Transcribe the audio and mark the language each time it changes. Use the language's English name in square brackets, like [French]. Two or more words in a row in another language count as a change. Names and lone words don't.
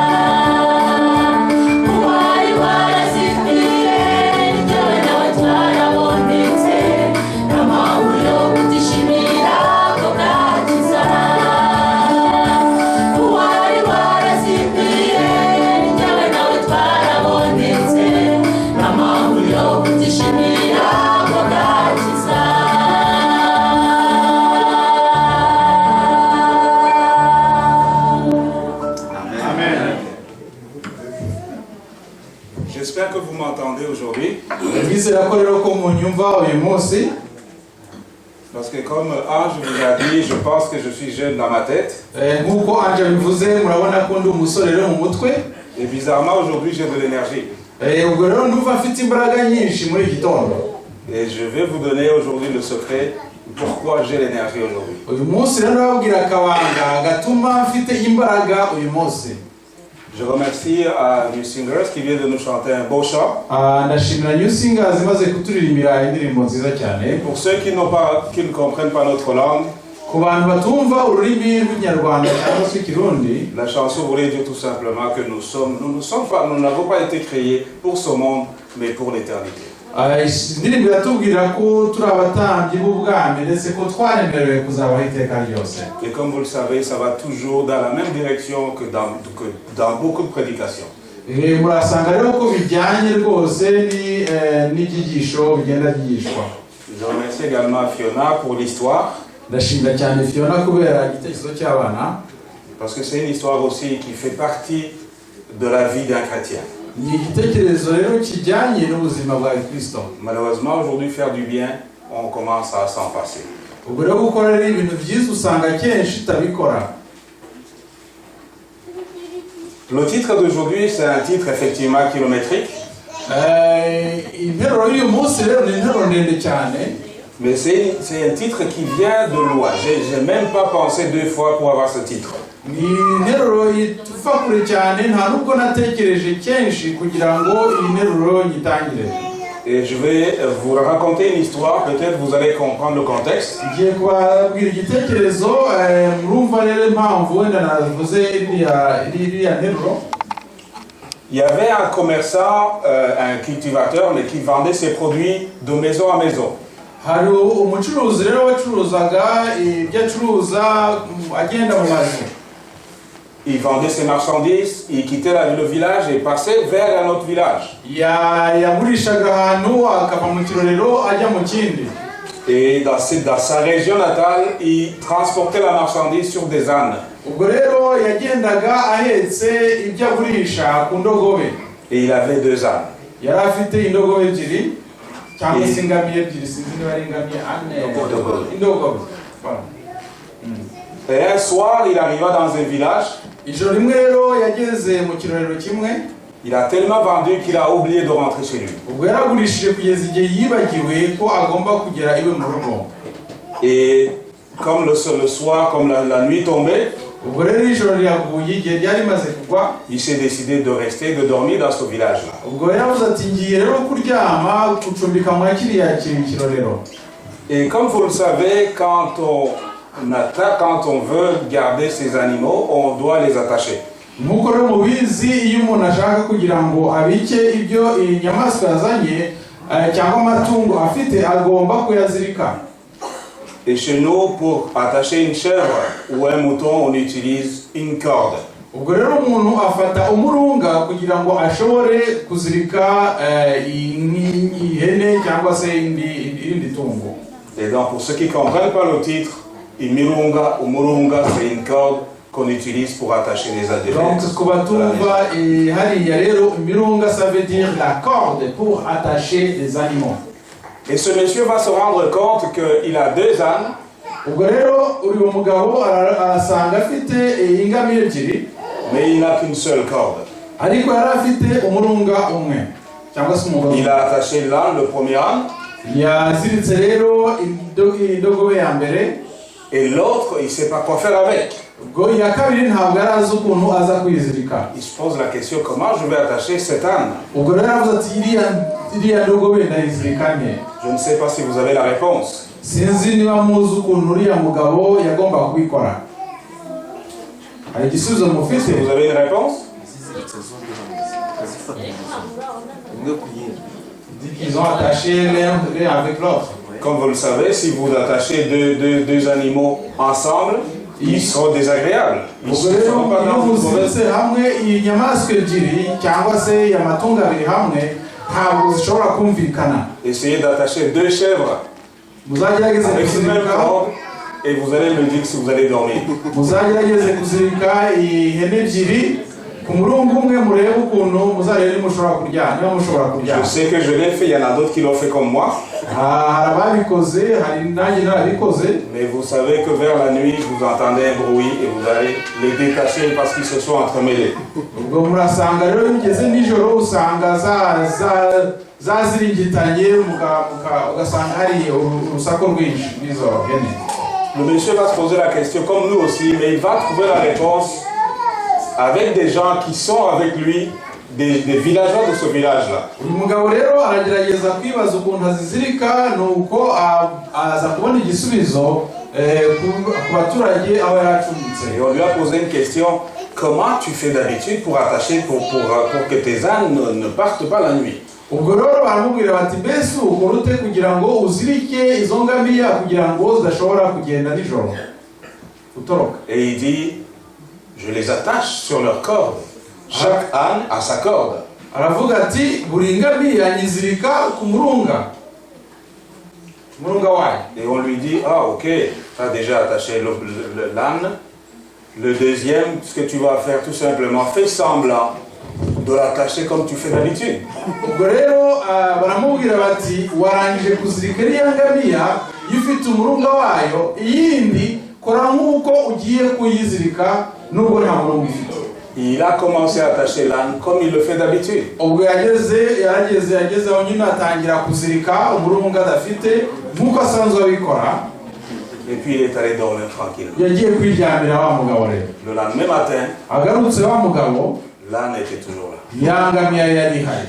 [Kinyarwanda] uwari warazimiye njyewe nawe twarabonetse n'amahoro yo kutishimira ko bwakiza uwari warazimiye njyewe nawe twarabonetse n'amahoro yo kutishimira ko bwakiza [French] J'espère que vous m'entendez aujourd'hui, [Kinyarwanda] ndizera ko rero ko munyumva uyu munsi [French] parce que comme Ange vous a dit, je pense que je suis jeune dans ma tête. [Kinyarwanda] nk'uko anje bivuze murabona ko ndi umusore rero mu mutwe [French] Et bizarrement, aujourd'hui, j'ai de l'énergie. [Kinyarwanda] ubwo rero ndumva mfite imbaraga nyinshi muri iki gitondo [French] Et je vais vous donner aujourd'hui le secret pourquoi j'ai l'énergie aujourd'hui. [Kinyarwanda] uyu munsi rero ndababwira akabanga gatuma mfite imbaraga uyu munsi. [French] Je remercie New Singers qui vient de nous chanter un beau chant. [Kinyarwanda] ndashimira New Singers imaze kuturirimbira indirimbo nziza cyane. [French] Pour ceux qui ne comprennent pas notre langue, [Kinyarwanda] ku bantu batumva ururimi rw'ikinyarwanda cyangwa se ikirundi, [French] la chanson voulait dire tout simplement que nous n'avons pas été créés pour ce monde, mais pour l'éternité. [Kinyarwanda] indirimbo iratubwira ko turi abatambyi b'ubwami ndetse ko twaremerewe kuzabaho iteka ryose. [French] Et comme vous le savez, ça va toujours dans la même direction que dans beaucoup de prédications. [Kinyarwanda] murasanga rero ko bijyanye rwose n'ibyigisho bigenda byigishwa. [French] Je remercie également Fiona pour l'histoire. [Kinyarwanda] ndashimira cyane Fiona kubera igitekerezo cy'abana, [French] Parce que c'est une histoire aussi qui fait partie de la vie d'un chrétien. [Kinyarwanda] ni igitekerezo rero kijyanye n'ubuzima bwa Kristo. [French] Malheureusement, aujourd'hui, faire du bien, on commence à s'en passer. [Kinyarwanda] ubwo rero gukora rero ibintu byiza usanga kenshi utabikora. [French] Le titre d'aujourd'hui, c'est un titre effectivement kilométrique. [Kinyarwanda] interuro y'uyu munsi rero ni interuro ndende cyane, [French] Mais c'est un titre qui vient de loin. J'ai même pas pensé 2 fois pour avoir ce titre. [Kinyarwanda] ni interuro ituva kure cyane, nta nubwo natekereje kenshi kugira ngo iyi nteruro nyitangire. [French] Et je vais vous raconter une histoire, peut-être vous allez comprendre le contexte. [Kinyarwanda] ngiye kubabwira igitekerezo, murumva rero impamvu wenda navuze iriya nteruro. [French] Il y avait un commerçant, un cultivateur, mais qui vendait ses produits de maison à maison. [Kinyarwanda] hari umucuruzi rero wacuruzaga ibyo acuruza agenda mu mazu. [French] Il vendait ses marchandises, il quittait le village et passait vers un autre village. [Kinyarwanda] yagurishaga ahantu akava mu kirorero ajya mu kindi. [French] Et dans sa région natale, il transportait la marchandise sur des ânes. [Kinyarwanda] ubwo rero yagendaga ahetse ibyo agurisha ku ndogobe. [French] Et il avait 2 ânes. [Kinyarwanda] yari afite indogobe ebyiri cyangwa se ingamiya ebyiri, sinzi niba ari ingamiya indogobe. [French] Et un soir, il arriva dans un village. [Kinyarwanda] ijoro rimwe rero yageze mu kirorero kimwe. [French] Il a tellement vendu qu'il a oublié de rentrer chez lui. [Kinyarwanda] ubwo yaragurishije kugeza igihe yibagiwe ko agomba kugera iwe mu rugo. [French] Et comme le soir, comme la nuit tombait, [Kinyarwanda] ubwo rero ijoro riraguye, igihe ryari rimaze kugwa, [French] il s'est décidé de rester, de dormir dans ce village-là. [Kinyarwanda] ubwo yaravuze ati ngiye rero kuryama gucumbika muri kiriya kirorero. [French] Et comme vous le savez, quand quand on veut garder ces animaux, on doit les attacher. [Kinyarwanda] Nk'uko rero mubizi iyo umuntu ashaka kugira ngo abike ibyo inyamaswa yazanye cyangwa amatungo afite agomba kuyazirika. [French] Et chez nous, pour attacher une chèvre ou un mouton, on utilise une corde. [Kinyarwanda] Ubwo rero umuntu afata umurunga kugira ngo ashobore kuzirika ihene cyangwa se irindi tungo. [French] Et donc, pour ceux qui ne comprennent pas le titre, imirunga ou murunga, c'est une corde qu'on utilise pour attacher les animaux. Donc, [Kinyarwanda] kubatumva hariya rero imirunga, [French] ça veut dire la corde pour attacher les animaux. Et ce monsieur va se rendre compte qu'il a 2 ânes. [Kinyarwanda] Ubwo rero uyu mugabo arasanga afite ingamiya ebyiri, [French] Mais il n'a qu'une seule corde. [Kinyarwanda] ariko yari afite umurunga umwe cyangwa se umugabo. [French] Il a attaché l'âne, le premier âne. [Kinyarwanda] Yaziritse rero indogobe ya mbere. [French] Et l'autre, il ne sait pas quoi faire avec. [Kinyarwanda] Ubwo iya kabiri ntabwo yari azi ukuntu aza kuyizirika. [French] Il se pose la question, comment je vais attacher cet âne? [Kinyarwanda] Ubwo rero aravuze ati iriya ndogobe ndayizirika nte? [French] Je ne sais pas si vous avez la réponse. [Kinyarwanda] Sinzi niba muzi ukuntu uriya mugabo yagomba kubikora. Hari igisubizo mufite? [French] Vous avez une réponse? Ils ont attaché l'un avec l'autre. Comme vous le savez, si vous attachez deux animaux ensemble, ils seront désagréables. Ils ne [Kinyarwanda] Ubwo rero [French] seront pas [Kinyarwanda] iyo [French] dans une mauvaise... [Kinyarwanda] muziritse hamwe inyamaswa ebyiri cyangwa se amatungo abiri hamwe ntabwo zishobora kumvikana. [French] Essayez d'attacher 2 chèvres [Kinyarwanda] Muzagerageze [French] avec une même [Kinyarwanda] kuzirika, [French] corde et vous allez me dire si vous allez dormir. [Kinyarwanda] muzagerageze kuzirika ihene ebyiri ku murungu umwe, murebe ukuntu muzarebe mushobora kuryama, niba mushobora kuryama. [French] Je sais que je l'ai fait, il y en a d'autres qui l'ont fait comme moi. [Kinyarwanda] Hari ababikoze, hari nanjye narabikoze. [French] Mais vous savez que vers la nuit, vous entendez un bruit et vous allez les détacher parce qu'ils se sont entremêlés. [Kinyarwanda] Ubwo murasanga rero bigeze nijoro usanga zaziringitanye, ugasanga hari urusaku rwinshi n'izo hene. [French] Le monsieur va se poser la question comme nous aussi, mais il va trouver la réponse avec des gens qui sont avec lui, des villageois de ce village-là. [Kinyarwanda] Uyu mugabo rero aragerageza kwibaza ukuntu azizirika, nuko aza kubona igisubizo ku baturage aho yaracumbitse. [French] Et on lui a posé une question, comment tu fais d'habitude pour attacher, pour que tes ânes ne partent pas la nuit? [Kinyarwanda] Ubwo rero baramubwira bati mbese ukora ute kugira ngo uzirike izo ngamiya kugira ngo zidashobora kugenda nijoro utoroka? [French] Et il dit, je les attache sur leur corde. Chaque âne a sa corde. [Kinyarwanda] Aravuga ati buri ngamiya nyizirika ku murunga wayo. [French] Et on lui dit, ah ok, tu as déjà attaché l'âne. Le deuxième, ce que tu vas faire tout simplement, fais semblant de l'attacher comme tu fais d'habitude. [Kinyarwanda] Ubwo rero baramubwira bati warangije kuzirika iriya ngamiya, iyo ufite umurunga wayo, iyindi kora nk'uko ugiye kuyizirika nubwo nta murunga ifite. [French] Il a commencé à attacher l'âne comme il le fait d'habitude. [Kinyarwanda] Ubwo yagezeho nyine atangira kuzirika umurunga adafite nk'uko asanzwe abikora. [French] Et puis il est allé dormir tranquillement. [Kinyarwanda] Yagiye kwiryamira wa mugabo rero. [French] Le lendemain matin, [Kinyarwanda] Agarutse wa mugabo, [French] l'âne était toujours là. [Kinyarwanda] ya ngamiya yari ihari.